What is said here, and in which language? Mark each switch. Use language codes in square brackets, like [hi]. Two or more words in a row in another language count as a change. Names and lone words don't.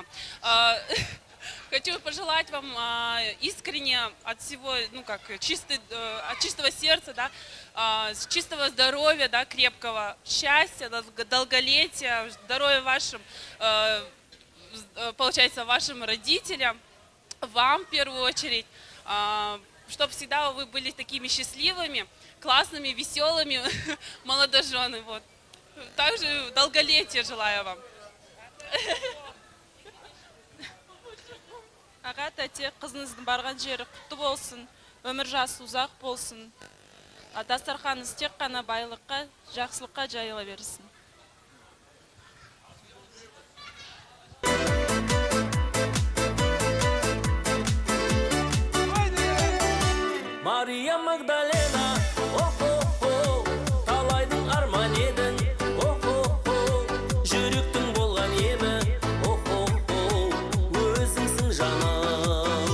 [ru] Хочу пожелать вам искренне от всего, от чистого сердца, да, чистого здоровья, да, крепкого счастья, долголетия, здоровья вашим получается, вашим родителям, вам в первую очередь, чтобы всегда вы были такими счастливыми, классными, веселыми, молодожены. Вот. Также долголетия желаю вам. [kk] Аға тәте, қызыңыздың барған жері құтты болсын, өмір жасы ұзақ болсын. Дастарханыңыз тек қана байлыққа, жақсылыққа жайыла берсін. Мария Магдалена, о-хо-хо, талайдың арман едің, о-хо-хо, жүректің болған емі, о-хо-хо, өзіңсің жаным.